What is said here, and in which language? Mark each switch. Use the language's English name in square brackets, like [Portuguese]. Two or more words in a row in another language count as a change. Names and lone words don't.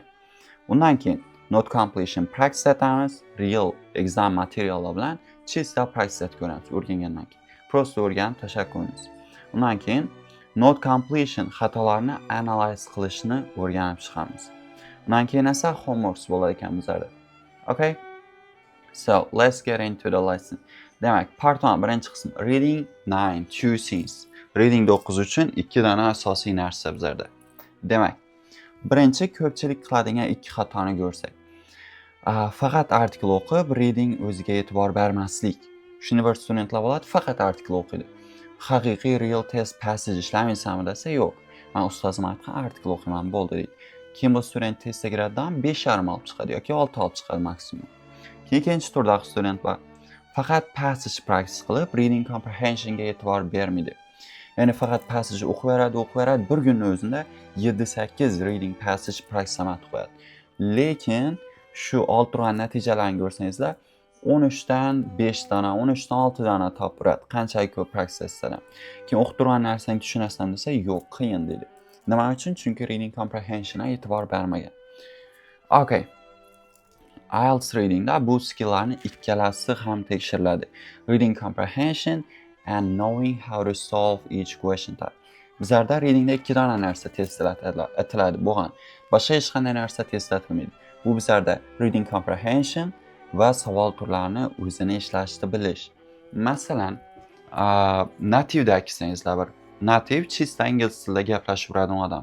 [Uzbek] Undan keyin [English] note completion practice [Uzbek] etamiz, [English] real exam [Uzbek] materiallar bilan chista practice etib ko'ramiz o'rgangandan keyin. Prosta o'rganib tashlab qo'yamiz. Undan keyin [English] note completion [Uzbek] xatolarni analyze qilishni o'rganib chiqamiz. Undan keyin esa homeworks bo'lar ekan bizlarda. Okay? [English] So, let's get into the lesson. Demak, part 1 [Uzbek] birinchi qism [English] reading 9 two things. [Uzbek] Reading 9 uchun 2 dona asosiy narsa bizlarda. Demak, birinchi ko'pchilik qiladigan 2 xatoni ko'rsak. Faqat artikel o'qib, reading o'ziga e'tibor bermaslik. Shuni bir studentlar bo'ladi, faqat artikel o'qiydi. Haqiqiy [English] real test passage [Uzbek] ishlamaysanmi desa, yo'q. Men ustozim aytgan artikel o'qiyman bo'ldi deydi. Keyin bu student testga kiradidan 5,5 olib chiqadi yoki 6 olib chiqadi maksimum. Keyin ikkinchi turdagi student bor. Faqat [English] passage practice [Uzbek] qilib, [English] reading comprehensionga [Uzbek] e'tibor bermaydi. Ya'ni faqat passage o'qib beradi, bir kunning o'zida 7-8 [English] reading passage practice [Uzbek] amat qo'yadi. Lekin shu oltirgan natijalarni ko'rsangizlar 13 dan 5 dona, 13 dan 6 dona topiradi. Qanchalik ko'p practice etsa-da. Keyin o'qib turgan narsani tushunasan desa, yo'q, qiyin deydi. Nima uchun? Chunki [English] reading comprehension'a [Uzbek] e'tibor bermagan. Okay. IELTS readingda bu skilllarni ikkalasi ham tekshiriladi. [English] Reading comprehension and knowing how to solve each question type. [Uzbek] Bizlarda readingda 2 dona narsa test etiladi bo'lgan. Boshqa hech qanday narsa test etilmaydi. Bu bizlarda [English] reading comprehension [Uzbek] va savol turlarini o'zini ishlashni bilish. Masalan, native'da kelsangizlar bir native chista ingliz tilida gaplashib yuradigan odam.